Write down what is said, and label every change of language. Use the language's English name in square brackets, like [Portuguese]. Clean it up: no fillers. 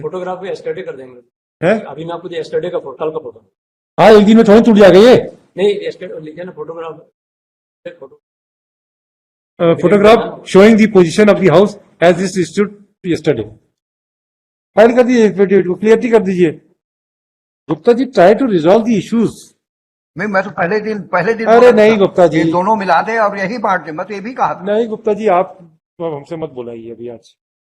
[Hindi] Photograph भी yesterday कर देंगे, है? अभी मैं आपको एस्टरडे का कल का फोटो, हाँ, एक दिन में थोड़ी टूट जाएगा ये। नहीं एस्टरडे लिखे ना photograph, [English] Photograph showing the position of the house as it stood yesterday. [Hindi] File कर दीजिए, एफिडेविट को क्लियरिटी कर दीजिए। Gupta ji, [English] Try to resolve the issues. [Hindi] नहीं, मैं तो पहले दिन अरे नहीं गुप्ता जी, ये दोनों मिला दे और यही बांट दे, मैं तो ये भी कहा था। नहीं गुप्ता जी, आप हमसे मत बुलाइए अभी आज।